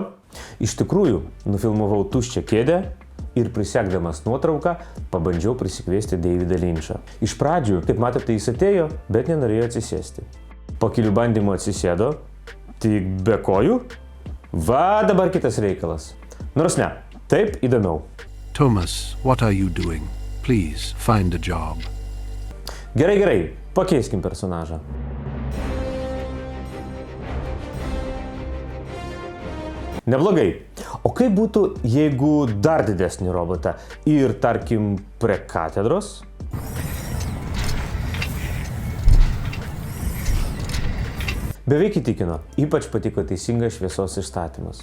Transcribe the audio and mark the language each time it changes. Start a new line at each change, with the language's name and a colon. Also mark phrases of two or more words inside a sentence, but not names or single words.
Lithuanian: Iš tikrųjų, nufilmavau tuščią kėdę ir prisekdamas nuotrauką, pabandžiau prisikviesti Davidą Lynchą. Iš pradžių, kaip matote, jis atėjo, bet nenorėjo atsisėsti. Po kelių bandymų atsisėdo, tik be kojų. Va, dabar kitas reikalas. Nors ne, taip įdomiau.
English: Thomas, what are you doing? Please, find a job.
Lithuanian: Gerai, pakeiskim personažą. Neblogai. O kaip būtų, jeigu dar didesnį robotą ir, tarkim, prie katedros? Beveik įtikino, ypač patiko teisingas šviesos išstatymas.